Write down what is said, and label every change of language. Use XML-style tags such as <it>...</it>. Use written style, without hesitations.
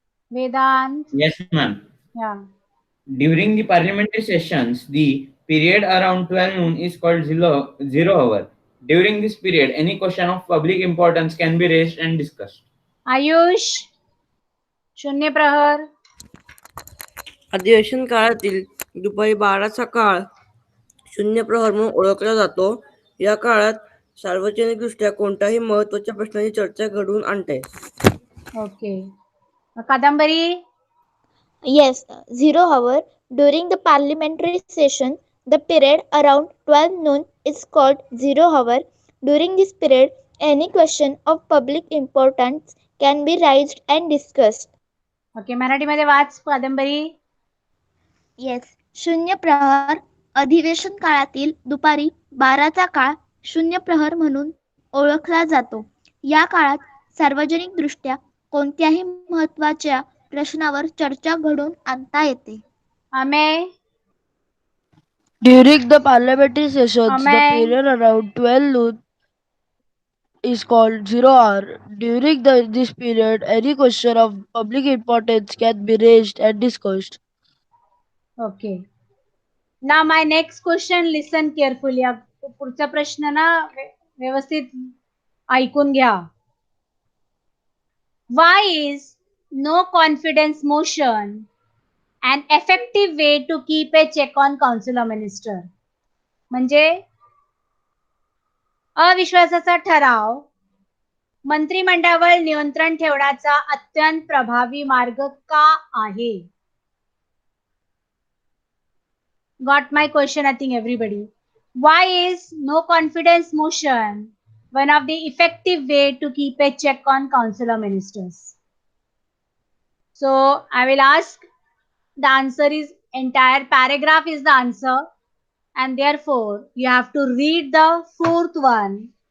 <en>Vedant. Yes, ma'am. Yeah. During the parliamentary sessions, the period around 12 noon is called zero hour. During this period, any question of public importance can be raised and discussed.</en> <mr>Ayush. शून्य प्रहर. अधिवेशन काळातील दुपारी 12चा काळ शून्य प्रहर म्हणून ओळखला जातो. या काळात सार्वजनिकदृष्ट्या कोणत्याही महत्त्वाच्या प्रश्नाची चर्चा घडवून आणते.</mr> <en>Okay. कादंबरी. Yes, 0 hour. During the parliamentary session, the period around 12 noon is called 0 hour. During this period, any question of public importance can be raised and discussed.</en> <mr>Okay, मराठीमध्ये वाच कादंबरी. येस, शून्य प्रहर. अधिवेशन काळातील दुपारी 12चा काळ शून्य प्रहर म्हणून ओळखला जातो. या काळात सार्वजनिक दृष्ट्या कोणत्याही महत्त्वाच्या प्रश्नावर चर्चा घडवून आणता येते. Amey.</mr> <en>During the parliamentary sessions, the Amay. period around 12 noon is called zero hour. During this period, any question of public importance can be raised and discussed. Okay. Now my next question, listen carefully.</en> <mr>पुढचा प्रश्न ना व्यवस्थित ऐकून घ्या.</mr> <en>Why is no confidence motion an effective way to keep a check on council of minister?</en> <mr>म्हणजे अविश्वासाचा ठराव मंत्रिमंडळावर नियंत्रण ठेवण्याचा अत्यंत प्रभावी मार्ग का आहे?</mr> <en>Got my question, I think everybody. Why is no confidence motion one of the effective way to keep a check on council of ministers? So I will ask, the answer is entire paragraph is the answer, and therefore you have to read the fourth one.</en>